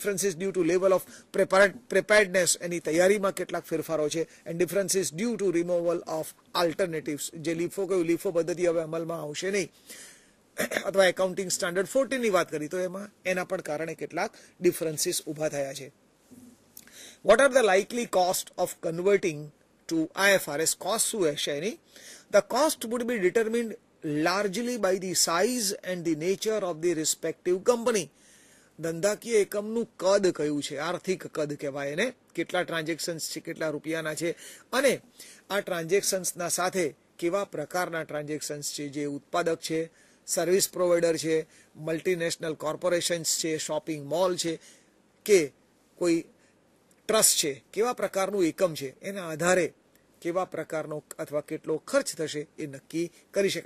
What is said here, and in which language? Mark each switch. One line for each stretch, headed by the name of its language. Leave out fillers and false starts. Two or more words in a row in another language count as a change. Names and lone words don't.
English: Differences due to level of preparedness,
Gujarati: એની તૈયારીમાં કેટલાક ફેરફારો છે.
English: And differences due to removal of alternatives,
Gujarati: જે લીફો કહ્યું, લીફો પદ્ધતિ હવે અમલમાં આવશે નહીં, અથવા
English: accounting standard
Gujarati: 14 ની વાત કરી તો એના પણ કારણે કેટલાક ડિફરન્સીસ ઊભા થયા છે.
English: What are the likely cost of converting to IFRS?
Gujarati: Cost શું હશે એની?
English: The cost would be determined largely by the size and the nature of the respective company.
Gujarati: ધંધાકીય એકમનું કદ કયું છે, આર્થિક કદ કહેવાય એને, કેટલા ટ્રાન્ઝેક્શન્સ છે, કેટલા રૂપિયાના છે, અને આ ટ્રાન્ઝેક્શન્સના સાથે કેવા પ્રકારના ટ્રાન્ઝેક્શન્સ છે, જે ઉત્પાદક છે,
English: service provider
Gujarati: છે,
English: multinational corporations
Gujarati: છે,
English: shopping mall
Gujarati: છે કે કોઈ ટ્રસ્ટ છે, કેવા પ્રકારનું એકમ છે, એના આધારે કેવા પ્રકારનો અથવા કેટલો ખર્ચ થશે એ નક્કી કરી શકાય.